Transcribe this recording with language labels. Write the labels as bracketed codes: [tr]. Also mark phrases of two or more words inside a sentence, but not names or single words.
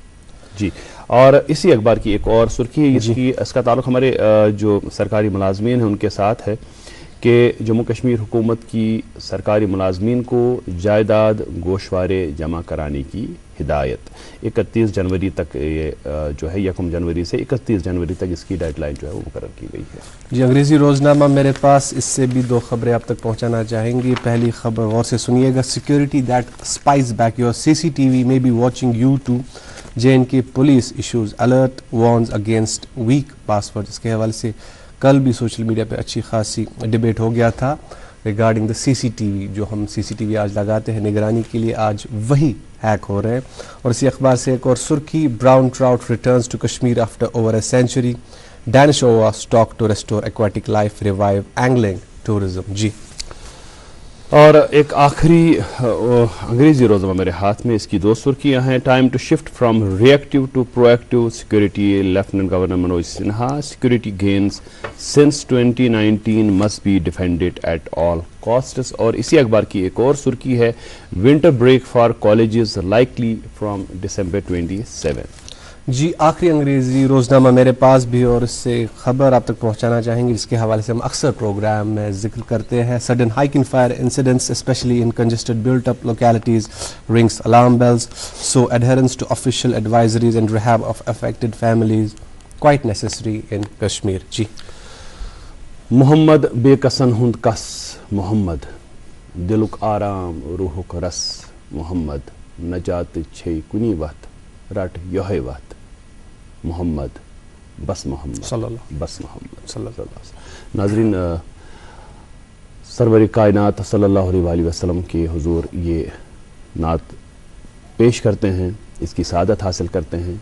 [ur] جی اور اسی اخبار کی ایک اور سرخی، اس کا تعلق ہمارے جو سرکاری ملازمین ہیں ان کے ساتھ ہے کہ جموں کشمیر حکومت کی سرکاری ملازمین کو جائیداد گوشوارے جمع کرانے کی ہدایت. 31 جنوری تک یہ جو ہے 1 جنوری سے 31 جنوری تک اس کی ڈیڈ لائن جو ہے وہ مقرر کی گئی ہے. جی انگریزی روزنامہ میرے پاس، اس سے بھی 2 خبریں آپ تک پہنچانا چاہیں گی. پہلی خبر غور سے سنیے گا. [en] security that spies back your CCTV may be watching you too. J&K police issues alert warns against weak passwords. [ur] اس کے حوالے سے کل بھی [en] social media [ur] پہ اچھی خاصی ڈیبیٹ ہو گیا تھا [en] regarding the CCTV. [ur] جو ہم CCTV آج لگاتے ہیں نگرانی کے لیے، آج وہی ہیک ہو رہے ہیں. اور اسی اخبار سے ایک اور سرخی، [en] brown trout returns to Kashmir after over a century. Danish ova stock to restore aquatic life, revive angling tourism. [ur] جی اور ایک آخری انگریزی روزنامہ میرے ہاتھ میں، اس کی 2 سرخیاں ہیں. [en] time to shift from reactive to proactive security. Lieutenant Governor Manoj Sinha. security gains since 2019 must be defended at all costs. [ur] اور اسی اخبار کی ایک اور سرخی ہے، [en] winter break for colleges likely from December 27. [ur] جی آخری انگریزی روزنامہ میرے پاس بھی، اور اس سے خبر آپ تک پہنچانا چاہیں گے جس کے حوالے سے ہم اکثر پروگرام میں ذکر کرتے ہیں. [en] sudden hike in fire incidents especially in congested built up localities rings alarm bells. so adherence to official advisories and rehab of affected families quite necessary in Kashmir. [ur] جی [ks] محمد بے کسن ہند کس محمد، دلک آرام روحک رس محمد. نجات چھے کنی وقت رٹ یہے وقت محمد بس محمد [ar] صلی اللہ [ur] بس محمد [ar] صلی اللہ علیہ وسلم. [ur] ناظرین، سرور کائنات [ar] صلی اللہ علیہ وآلہ وسلم [ur] کے حضور یہ نعت پیش کرتے ہیں، اس کی سعادت حاصل کرتے ہیں.